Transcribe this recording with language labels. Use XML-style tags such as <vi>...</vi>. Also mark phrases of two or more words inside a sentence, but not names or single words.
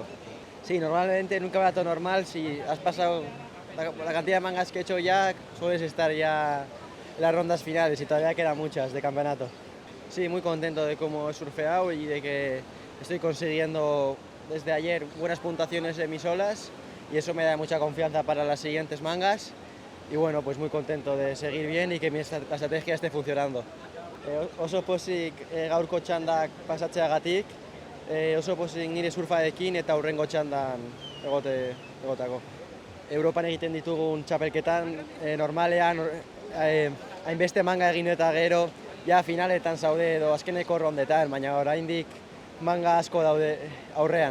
<es>Sí, normalmente en un campeonato normal, si has pasado la cantidad de mangas que he hecho ya, sueles estar ya en las rondas finales y todavía quedan muchas de campeonato. Sí, muy contento de cómo he surfeado y de que estoy consiguiendo desde ayer buenas puntuaciones en mis olas y eso me da mucha confianza para las siguientes mangas y bueno, pues muy contento de seguir bien y que la estrategia esté funcionando.</es> <eu>Oso pozik gaurko txandak pasatzeagatik, oso pozik nire surfarekin eta hurrengo txandan egotako. Europan egiten ditugun txapelketan normalean hainbeste manga egin eta gero ja finaletan zaude edo azkeneko rondetan, baina oraindik manga asko daude aurrean.</eu>